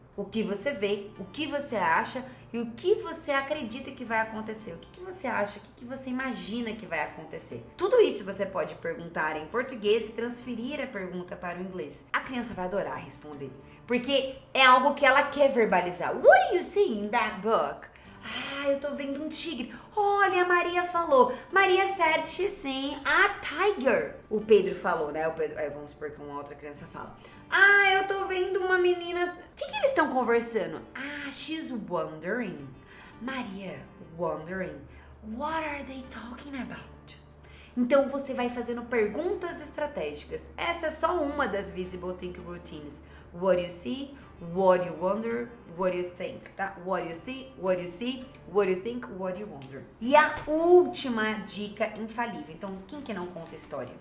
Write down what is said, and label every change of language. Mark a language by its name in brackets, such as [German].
[Portuguese] O que você vê, o que você acha e o que você acredita que vai acontecer. O que você acha, o que você imagina que vai acontecer. Tudo isso você pode perguntar em português e transferir a pergunta para o inglês. A criança vai adorar responder, porque é algo que ela quer verbalizar. [English] What do you see in that book? Ah, [Portuguese] eu tô vendo um tigre. Olha, a Maria falou. [English] Maria said she's seeing a tiger. [Portuguese] O Pedro falou, né? Vamos supor que uma outra criança fala. Ah, eu tô vendo uma menina. O que eles estão conversando? [English] Ah, she's wondering. Maria, wondering. What are they talking about? [Portuguese] Então você vai fazendo perguntas estratégicas. Essa é só uma das Visible Thinking Routines. [English] What do you see? What do you wonder? What do you think? [Portuguese] Tá? [English] What do you see? What do you see? What do you think? What do you wonder? [Portuguese] E a última dica infalível. Então, quem que não conta história?